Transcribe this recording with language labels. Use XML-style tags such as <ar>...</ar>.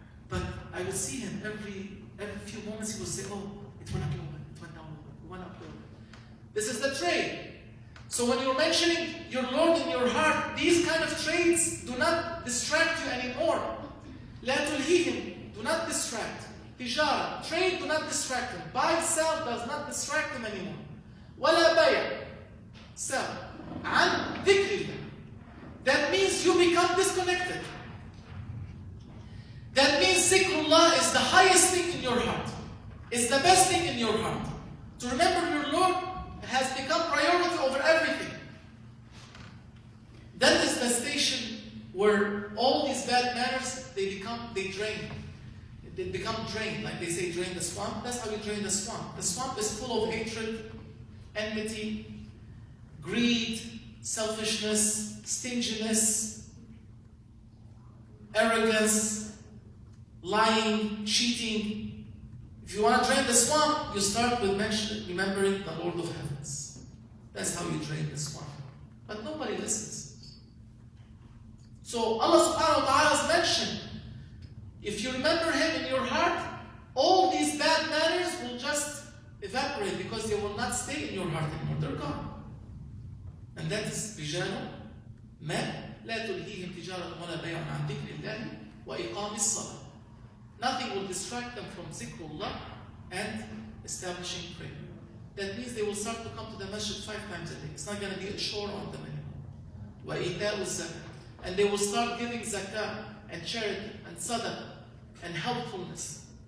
<en>But I would see him every few moments. He would say, "Oh, it went up a little bit, it went down a little bit, it went up a little bit." This is the trade. So when you're mentioning your Lord in your heart, these kind of trades do not distract you anymore.</en> <ar>لا تلهيهم,</ar> <en>do not distract. Tijara, trade, do not distract them. Buy, sell does not distract them anymore.</en> <ar>ولا بيع,</ar> <en>sell.</en> <ar>عن ذكر الله.</ar> <en>That means you become disconnected. That means zikrullah is the highest thing in your heart. It's the best thing in your heart. To remember your Lord has become priority over everything. That is the station where all these bad manners, they drain. They become drained. Like they say, drain the swamp. That's how you drain the swamp. The swamp is full of hatred, enmity, greed, selfishness, stinginess, arrogance, lying, cheating. If you want to drain the swamp, you start with remembering the Lord of Heavens. That's how you drain the swamp. But nobody listens. So Allah subhanahu wa ta'ala has mentioned, if you remember Him in your heart, all these bad manners will just evaporate because they will not stay in your heart anymore. They're gone. And that is</en> <ar>رجال من لا تلهيهم تجارة ولا بيع عن ذكر الله وإقام الصلاة.</ar> <en>Nothing will distract them from zikrullah and establishing prayer. That means they will start to come to the masjid 5 times a day. It's not going to be a chore on them anymore.</en> <ar>وَإِيتَاءُ الزَّكَاةِ.</ar> <en>And they will start giving zakah and charity and sadaqah and helpfulness.</en>